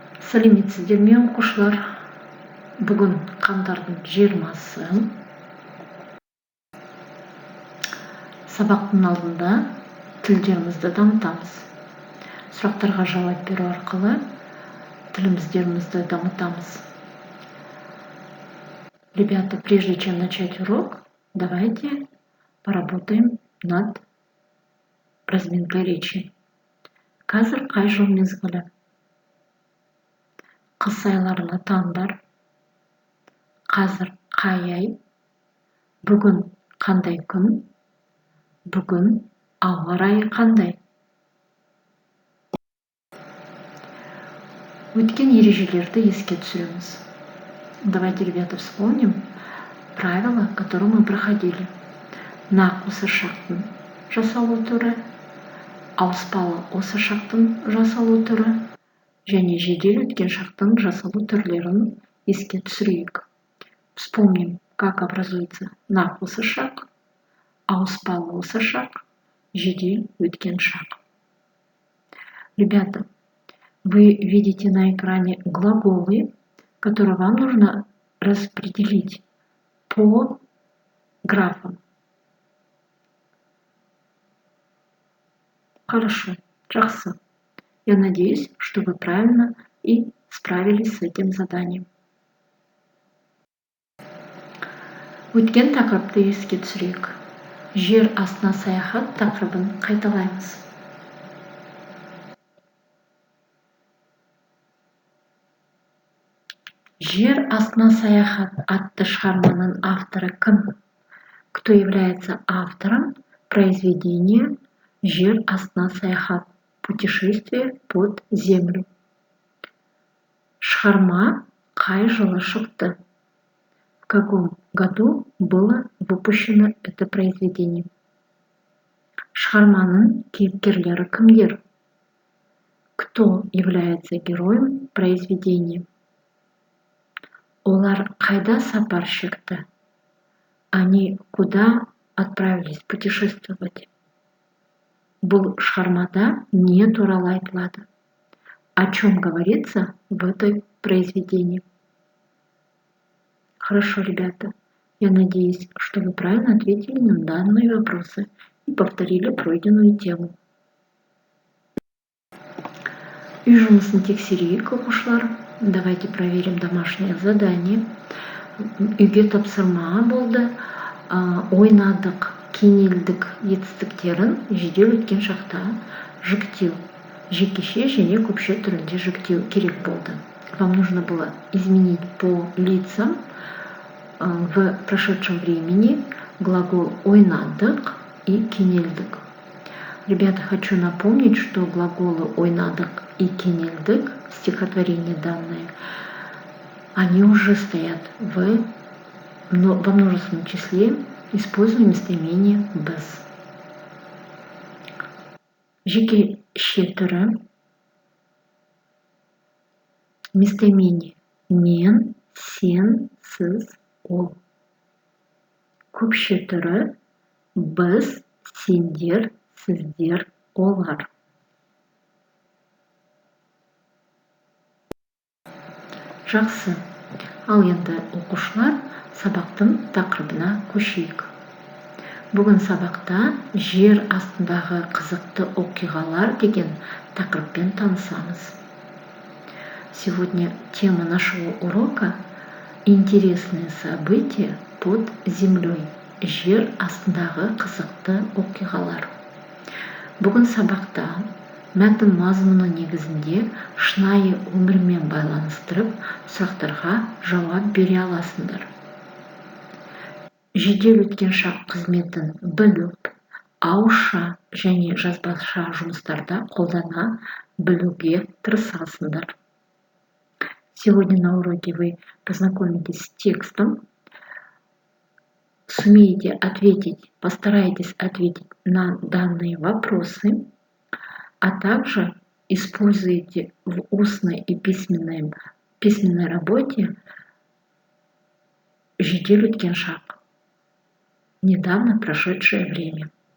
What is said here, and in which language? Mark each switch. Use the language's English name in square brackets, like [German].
[Kazakh] Сәлеметсіздер ме оқушылар? Бүгін қаңтардың 20-сы. Сабақтың алдында тілдерімізді дамытамыз. Сұрақтарға жауап беру арқылы тіліміздерімізді дамытамыз. [Russian] Ребята, прежде чем начать урок, давайте поработаем над разминкой речи. [Kazakh] Қазір қай жыл мезгілі? Қыс айларына таңдар. Қазір қай ай? Бүгін қандай күн? Бүгін ауа райы қандай? Өткен ережелерді еске түсіреміз. [Russian] Давайте, ребята, вспомним правила, которые мы проходили. [Kazakh] Нақ осы шақтың жасалу түрі, ауыспалы осы шақтың жасалу түрі және жедел өткен шақтың жасалу түрлерін еске түсірейік. [Russian] Вспомним, как образуется [Kazakh] нақ осы шақ, ауыспалы осы шақ, жедел өткен шақ. [Russian] Ребята, вы видите на экране глаголы, которые вам нужно распределить по графам. Хорошо, жақсы. Я надеюсь, что вы правильно и справились с этим заданием. [Kazakh] Өткен тақырыпты еске түсірейік. Жер астына саяхат тақырыбын қайталаймыз. Жер астына саяхат атты шығарманың авторы кім? [Russian] Кто является автором произведения [Kazakh] «Жер астына саяхат. [Russian] Путешествие под землю»? [Kazakh] Шығарма қай жылы шықты? [Russian] В каком году было выпущено это произведение? [Kazakh] Шығарманың кейіпкерлері кімдер? [Russian] Кто является героем произведения? [Kazakh] Олар қайда сапар шекті? [Russian] Они куда отправились путешествовать? [Kazakh] Бұл шығармада не туралы айтылады? [Russian] О чем говорится в этой произведении? Хорошо, ребята. Я надеюсь, что вы правильно ответили на данные вопросы и повторили пройденную тему. [Kazakh] Үй жұмысын тексерейік, оқушылар. [Russian] Давайте проверим домашнее задание. [Kazakh] Үйге тапсырма болды. Ойнадық, кенелдік етістіктерін жедел өткен шақта жіктеу. Жекеше және көпше түрінде жіктеу керек болды. [Russian] Вам нужно было изменить по лицам в прошедшем времени глагол ойнадық и кенелдік. Ребята, хочу напомнить, что глаголы ойнадық и кенелдік, стихотворение данное, они уже стоят во множественном числе, используя местоимение без. [Kazakh] Жекеше түрі местоимение мен, сен, сіз, ол. Көпше түрі біз, сендер, сіздер, олар. Жақсы. Ал енді оқушылар сабақтың тақырыбына көшейік. Бүгін сабақта жер астындағы қызықты оқиғалар деген тақырыппен танысамыз. [Russian] Сегодня тема нашего урока «Интересные события под землей». [Kazakh] Жер астындағы қызықты оқиғалар. Бүгін сабақта мәтін мазмұны негізінде шынайы өмірмен байланыстырып, сұрақтарға жауап бере аласыңдар. Жедел өткен шақ қызметін біліп, ауызша және жазбаша жұмыстарда қолдана білуге тырысасыңдар. [Russian] Сегодня на уроке вы познакомитесь с текстом, сумеете ответить, постарайтесь ответить на данные вопросы, а также используйте в устной и письменной работе [Kazakh] жедел өткен шақ, [Russian] недавно прошедшее время.